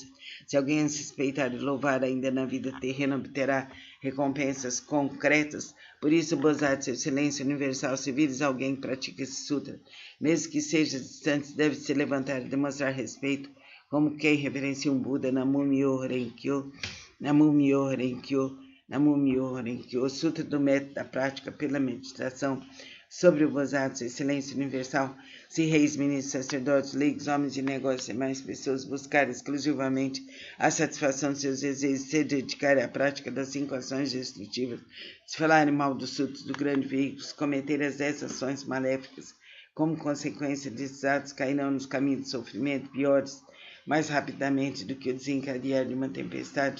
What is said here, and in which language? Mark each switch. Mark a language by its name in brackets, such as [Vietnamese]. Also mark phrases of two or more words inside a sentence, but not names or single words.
[Portuguese] Se alguém se respeitar e louvar ainda na vida terrena, obterá recompensas concretas. Por isso, Bosatsu Excelência Universal, se vires alguém que pratica esse Sutra, mesmo que seja distante, deve se levantar e demonstrar respeito, como quem reverencia um Buda. [Japanese] 南無妙法蓮華経、南無妙法蓮華経、南無妙法蓮華経. [Portuguese] Sutra do método da prática pela meditação sobre o Bosatsu Excelência Universal. Se reis, ministros, sacerdotes, leigos, homens de negócios e mais pessoas buscarem exclusivamente a satisfação de seus desejos e se dedicarem à prática das 5 ações destrutivas, se falarem mal dos sutras do grande veículo, se cometerem as 10 ações maléficas, como consequência desses atos cairão nos caminhos de sofrimento piores mais rapidamente do que o desencadear de uma tempestade.